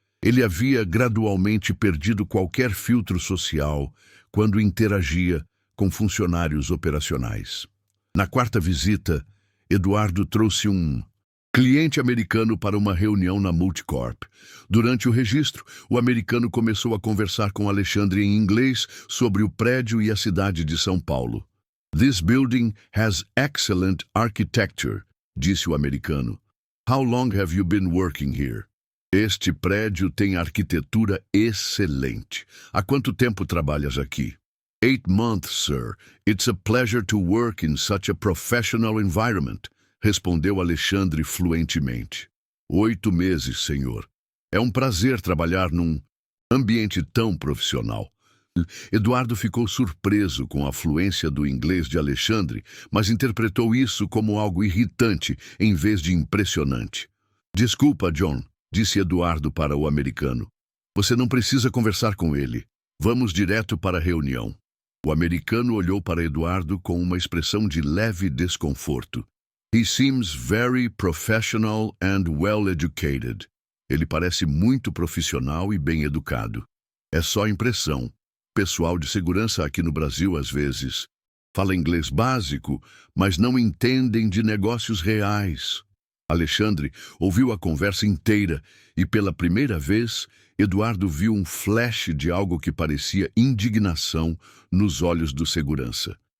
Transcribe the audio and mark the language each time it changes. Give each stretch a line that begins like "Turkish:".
Portuguese: Ele havia gradualmente perdido qualquer filtro social quando interagia com funcionários operacionais. Na quarta visita, Eduardo trouxe um cliente americano para uma reunião na Multicorp. Durante o registro, o americano começou a conversar com Alexandre em inglês sobre o prédio e a cidade de São Paulo.
English: This building has excellent architecture,
Portuguese: disse o americano.
English: How long have you been working here?
Portuguese: Este prédio tem arquitetura excelente. Há quanto tempo trabalhas aqui?
English: 8 months, sir. It's a pleasure to work in such a professional environment,
Portuguese: respondeu Alexandre fluentemente. 8 meses, senhor. É um prazer trabalhar num ambiente tão profissional. Eduardo ficou surpreso com a fluência do inglês de Alexandre, mas interpretou isso como algo irritante em vez de impressionante. Desculpa, John, disse Eduardo para o americano. Você não precisa conversar com ele. Vamos direto para a reunião. O americano olhou para Eduardo com uma expressão de leve desconforto.
English: He seems very professional and well educated.
Portuguese: Ele parece muito profissional e bem educado. É só impressão. Pessoal de segurança aqui no Brasil, às vezes, fala inglês básico, mas não entendem de negócios reais. Alexandre ouviu a conversa inteira e, pela primeira vez, Eduardo viu um flash de algo que parecia indignação nos olhos do segurança.